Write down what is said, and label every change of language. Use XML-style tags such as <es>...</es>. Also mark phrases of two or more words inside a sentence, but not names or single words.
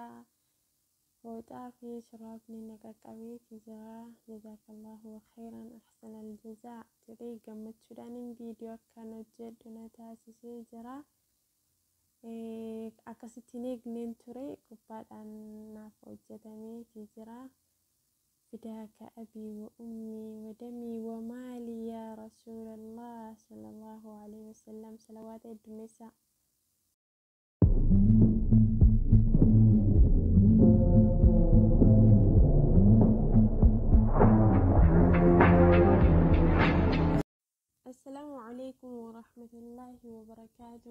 <om>Fooxaa fi shuraabni na qaqqabeetii jira.</om> <ar>جزاك الله خيرا أحسن الجزاء</ar> <om>jedhee gammachuudhaan viidiyoo akkaan hojjedhu na taasisee jira. Akkasittiin eegneen ture gubbaadhaan naaf hojjetameetii jira.</om> <ar>فداك أبي وأمي ودمي ومالي يا رسول الله صلى الله عليه وسلم صلوات النساء. السلام عليكم ورحمة الله وبركاته.</ar>